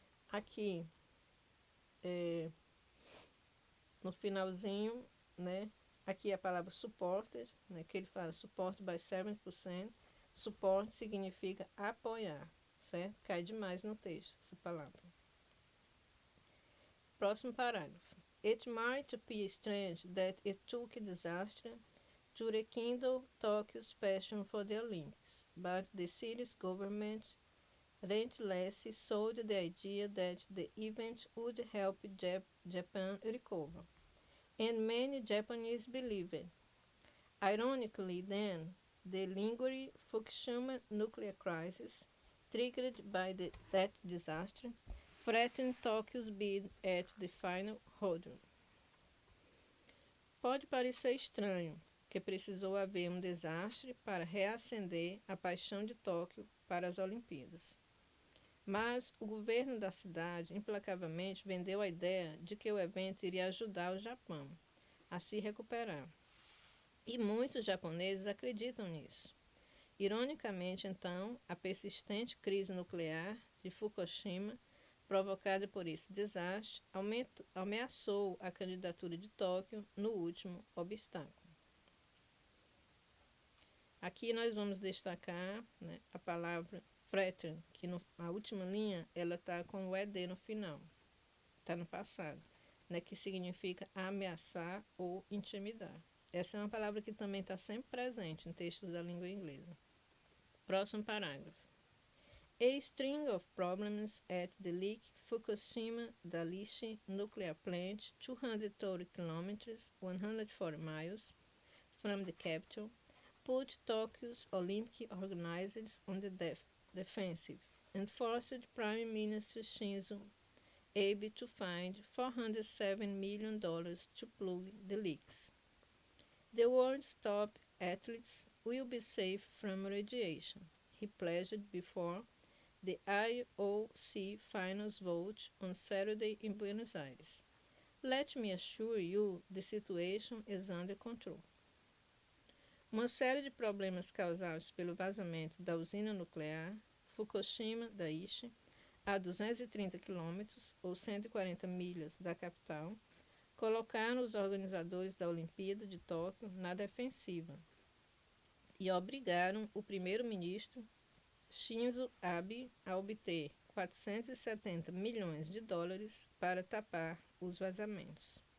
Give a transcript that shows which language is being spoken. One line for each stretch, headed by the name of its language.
Portuguese: Aqui, no finalzinho, né? Aqui a palavra supported, né, que ele fala
English: support by
Portuguese: 7%. Support significa apoiar, certo? Cai demais no texto essa palavra. Próximo parágrafo.
English: It might appear strange that it took disaster to rekindle Tokyo's passion for the Olympics, but the city's government relentlessly sold the idea that the event would help Japan recover, and many Japanese believed it. Ironically, then, the lingering Fukushima nuclear crisis, triggered by that disaster, threatened Tokyo's bid at the final hurdle.
Portuguese: Pode parecer estranho que precisou haver um desastre para reacender a paixão de Tóquio para as Olimpíadas. Mas o governo da cidade implacavelmente vendeu a ideia de que o evento iria ajudar o Japão a se recuperar. E muitos japoneses acreditam nisso. Ironicamente, então, a persistente crise nuclear de Fukushima, provocada por esse desastre, ameaçou a candidatura de Tóquio no último obstáculo. Aqui nós vamos destacar, né, a palavra threaten, que na última linha ela está com o ED no final, está no passado, né, que significa ameaçar ou intimidar. Essa é uma palavra que também está sempre presente em textos da língua inglesa. Próximo parágrafo.
English: A string of problems at the Lake Fukushima Daiichi nuclear plant, 230 kilometers, 140 miles from the capital, put Tokyo's Olympic organizers on the defensive and forced Prime Minister Shinzo Abe to find $407 million to plug the leaks. The world's top athletes will be safe from radiation, he pledged before the IOC finals vote on Saturday in Buenos Aires. Let me assure you, the situation is under control.
Portuguese: Uma série de problemas causados pelo vazamento da usina nuclear Fukushima Daiichi, a 230 quilômetros ou 140 milhas da capital, colocaram os organizadores da Olimpíada de Tóquio na defensiva e obrigaram o primeiro-ministro Shinzo Abe a obter 470 milhões de dólares para tapar os vazamentos.